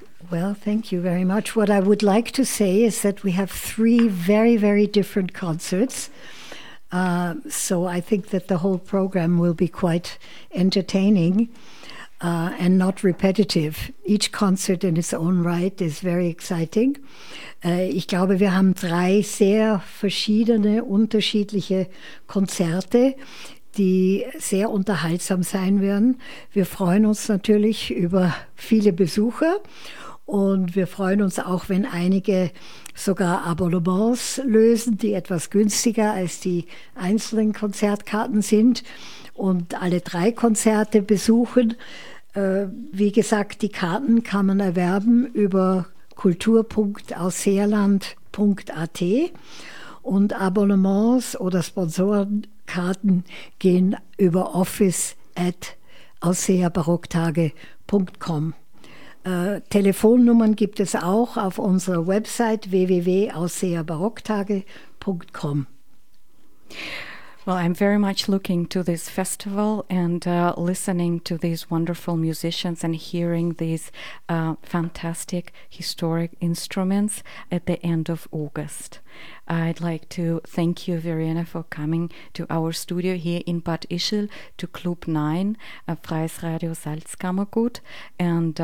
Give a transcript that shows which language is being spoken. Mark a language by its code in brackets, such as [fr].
[en] Well, thank you very much. What I would like to say is that we have three very, very different concerts. So I think that the whole program will be quite entertaining and not repetitive. Each concert in its own right is very exciting. [de] Ich glaube, wir haben drei sehr verschiedene, unterschiedliche Konzerte, die sehr unterhaltsam sein werden. Wir freuen uns natürlich über viele Besucher und wir freuen uns auch, wenn einige sogar Abonnements lösen, die etwas günstiger als die einzelnen Konzertkarten sind und alle drei Konzerte besuchen. Wie gesagt, die Karten kann man erwerben über kultur.ausseerland.at und Abonnements oder Sponsorenkarten gehen über office@ausseerbarocktage.com. Telefonnummern gibt es auch auf unserer Website www.ausseerbarocktage.com. [en] Well, I'm very much looking to this festival and listening to these wonderful musicians and hearing these fantastic historic instruments at the end of August. I'd like to thank you, Verena, for coming to our studio here in Bad Ischl to Club 9, Freies Radio Salzkammergut, and